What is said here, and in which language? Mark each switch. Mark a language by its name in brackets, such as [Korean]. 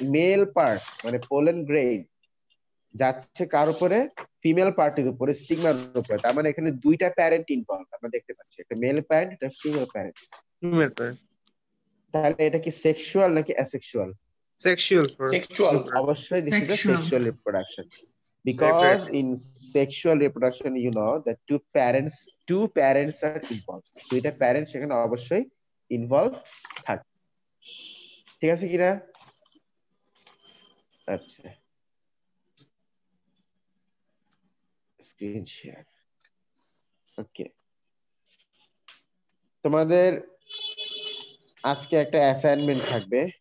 [Bangla] Mail part মানে pollen grain যাচ্ছে কার উপরে? ফিমেল পার্টের উপরে, স্টিগমার উপরে। তার মানে এখানে দুইটা প্যারেন্ট ইনভলভ আমরা দেখতে পাচ্ছি, একটা মেল প্যারেন্ট, একটা ফিমেল প্যারেন্ট। Female part. তাহলে এটা কি সেক্সুয়াল নাকি অ্যাসেক্সুয়াল? Sexual, sexual. [English] অবশ্যই this is a Sexual. Sexual reproduction, because in sexual reproduction you know that two parents are involved. [Bangla] দুইটা প্যারেন্ট সেখানে অবশ্যই ইনভলভ থাকে, ঠিক আছে কিনা? আচ্ছা, স্ক্রিন শেয়ার। ওকে, তোমাদের আজকে একটা অ্যাসাইনমেন্ট থাকবে।